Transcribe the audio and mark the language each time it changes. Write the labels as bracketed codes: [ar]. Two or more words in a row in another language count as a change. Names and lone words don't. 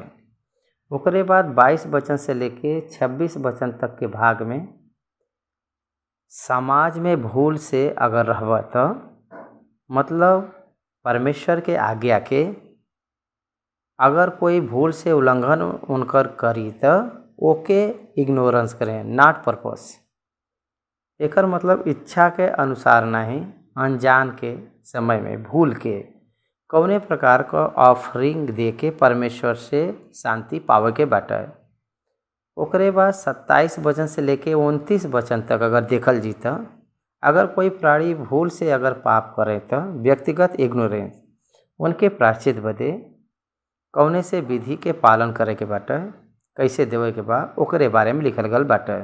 [bho] ओकरे बाद 22 वचन से लेके 26 वचन तक के भाग में समाज में भूल से अगर रहबा तो मतलब परमेश्वर के आज्ञा के अगर कोई भूल से उल्लंघन उनकर करी तो ओके इग्नोरेंस करें, [en] not purpose. [bho] एकर मतलब इच्छा के अनुसार नहीं, अनजान के समय में भूल के कौने प्रकार का ऑफरिंग दे के परमेश्वर से शांति पावे के बाटे। ओकरे बाद 27 वचन से लेके 29 वचन तक अगर देखल जी तो अगर कोई प्राणी भूल से अगर पाप करे तो व्यक्तिगत इग्नोरेंस उनके प्रायश्चित बदे कौने से विधि के पालन करे के बाटे, कैसे देवे के बा, ओकरे बारे में लिखल गल बाटे।